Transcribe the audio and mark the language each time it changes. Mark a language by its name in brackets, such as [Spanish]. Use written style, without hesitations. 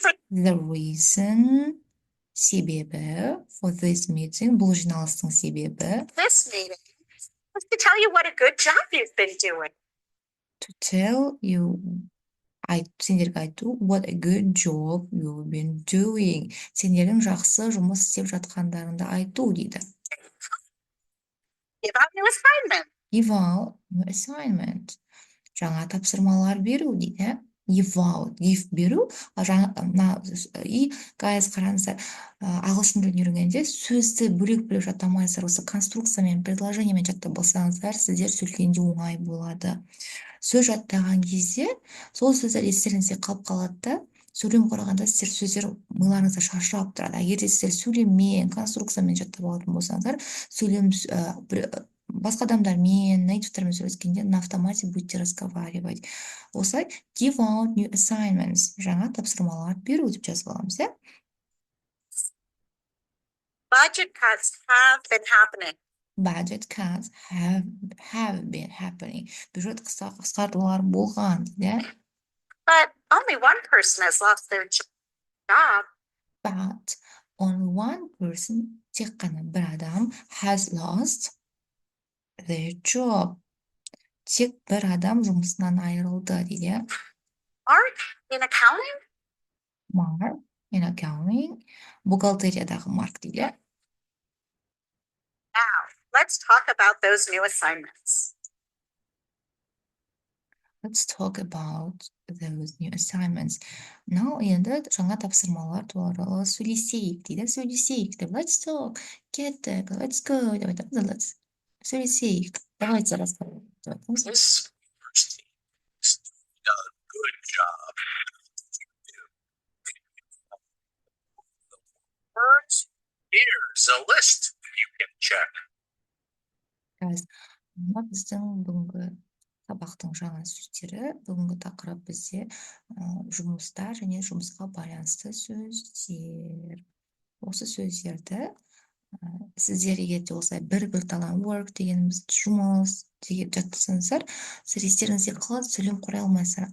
[English] The reason, себебі, for this meeting, [Kazakh] бұл жиналыстың себебі. [English] This meeting was to tell you what a good job you've been doing. To tell you, [Kazakh] сендерге айту, [English] what a good job you've been doing. [Kazakh] Сендердің жақсы жұмыс істеп жатқандарыңды айту дейді. [English] Give out new assignment. Give out new assignment. [Kazakh] Жаңа тапсырмалар беру дейді. [English] Give out, give беру. [Kazakh] Guys, қараңыздар, ағылшын тілін үйренгенде сөзді бөлек-бөлек жаттамайсыздар, осы конструкциямен, предложениемен жаттап болсаңыздар, сіздер сөйлегенде оңай болады. Сөз жаттаған кезде сол сөздер естеріңізде қалып қалады да, сөйлем құрағанда сіздер сөздер миларыңызда шашырап тұрады. Егер сіздер сөйлеммен, конструкциямен жаттап алатын болсаңыздар, сөйлем басқа адамдармен, нейтивтермен сөйлескенде [Russian] на автомате будете разговаривать. [English] Осылай, give out new assignments. [Kazakh] Жаңа тапсырмалар беру деп жазып аламыз, иә? [English] Budget cuts have been happening. Budget cuts have been happening. [Kazakh] Бюджет қысқартулар болған, иә? [English] But only one person has lost their job. But only one person, [Kazakh] тек қана бір адам, [English] has lost their job. [Kazakh] Тек бір адам жұмысынан айырылды дейді. [English] Mark in accounting? Mark in accounting. [Kazakh] Бухгалтериядағы Марк дейді. [English] Now, let's talk about those new assignments. Let's talk about those new assignments. [Kazakh] Now, енді жаңа тапсырмалар туралы сөйлесейік дейді. Сөйлесейік деп. [English] Let's talk. [Kazakh] Кеттік. [English] Let's go. [Kazakh] Деп айтамыз. Let's сөйлесейік. [Russian] Давайте рассказывать. [English] words? Here's a list you can check. [Kazakh] Guys, мына біздің бүгінгі сабақтың жаңа сөздері. Бүгінгі тақырып бізде жұмыста және жұмысқа байланысты сөздер. Осы сөздерді сіздер егер де осылай бір талан work дегеніміз жұмыс деп жаттасаңыздар, сіздер естеріңізде қалады, сөйлем құрай алмайсыздар.